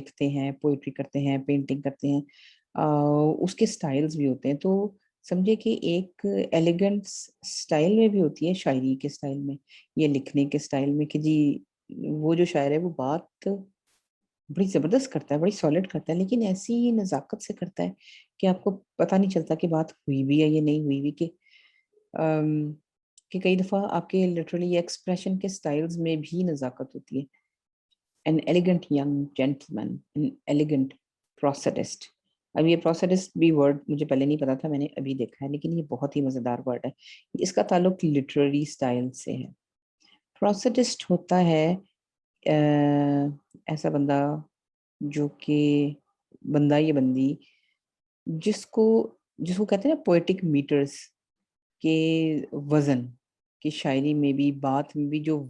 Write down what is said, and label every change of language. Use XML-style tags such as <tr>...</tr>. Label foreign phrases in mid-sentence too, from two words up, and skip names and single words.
<ur>لکھتے ہیں، پوئٹری کرتے ہیں، پینٹنگ کرتے ہیں، اس کے سٹائلز بھی ہوتے ہیں، تو سمجھے کہ ایک</ur> <en>elegant style</en> <ur>میں بھی ہوتی ہے، شاعری کے سٹائل میں یا لکھنے کے سٹائل میں، کہ جی وہ جو شاعر ہے وہ بات بڑی زبردست کرتا ہے، بڑی سالڈ کرتا ہے، لیکن ایسی نزاکت سے کرتا ہے کہ آپ کو پتہ نہیں چلتا کہ بات ہوئی بھی ہے یا نہیں ہوئی بھی، کہ کئی دفعہ آپ کے</ur> <en>literally expression</en> <ur>کے سٹائلز میں بھی نزاکت ہوتی ہے۔</ur> <en>an elegant young gentleman, an elegant prosodist۔</en> <ur>اب یہ prosodist بھی ورڈ مجھے پہلے نہیں پتا تھا، میں نے ابھی دیکھا ہے، لیکن یہ بہت ہی مزیدار ورڈ ہے، اس کا تعلق</ur> <en>literary style</en> <ur>سے ہے۔ prosodist ہوتا ہے ایسا بندہ جو کہ بندہ یا بندی جس کو کہتے ہیں نا</ur> <en>poetic meters,</en> <ur>کے وزن، کہ شاعری میں بھی، بات میں بھی جو</ur>